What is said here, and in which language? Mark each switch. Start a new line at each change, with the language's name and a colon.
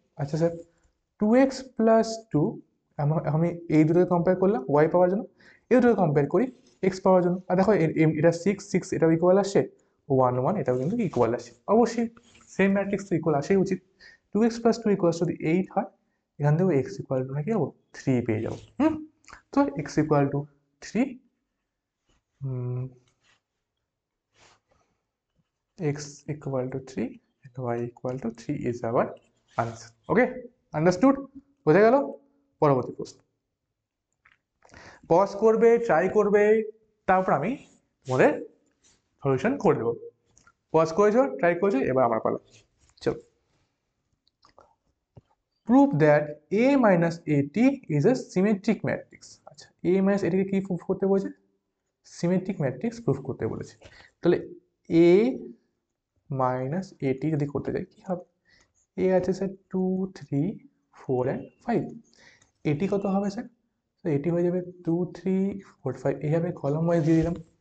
Bangla: আচ্ছা sir 2x plus 2, আমি এই দুটোকে কম্পেয়ার করলাম ওয়াই পাওয়ার জন্য, এই দুটোকে কম্পেয়ার করি এক্স পাওয়ার জন্য। আর দেখো এটা 6 6 এটাও ইকুয়াল আসছে, 1 1 এটাও কিন্তু ইকুয়াল আসছে, অবশ্যই সেম ম্যাট্রিক্স তো ইকুয়াল আসেই উচিত। 2x প্লাস 2 ইকুয়ালস যদি 8 হয়, এখান থেকেও এক্স ইকুয়াল টু নাকি হবো 3 পেয়ে যাবো।
English: তো x equal to 3, x equal to 3 and y equal to 3 is our answer. Okay, understood?
Bangla: বোঝা গেল? পরবর্তী প্রশ্ন, পজ করবে, ট্রাই করবে, তারপর আমি তোমাদের সলিউশন করে দেবো। পজ করেছো, ট্রাই করেছো, এবার আমার পালা।
English: চলো, prove that a minus at is a symmetric matrix।
Bangla: আচ্ছা, a minus at কে কি প্রুভ করতে বলেছে, সিমেট্রিক ম্যাট্রিক্স প্রুভ করতে বলেছে। তাহলে a মাইনাস এটি যদি করতে যাই কি হবে, এ আছে স্যার 2 3 4 অ্যান্ড 5, এটি কত হবে স্যার, তো এটি হয়ে যাবে 2 3 4 5, এইভাবে কলম ওয়াইজ দিয়ে দিলাম।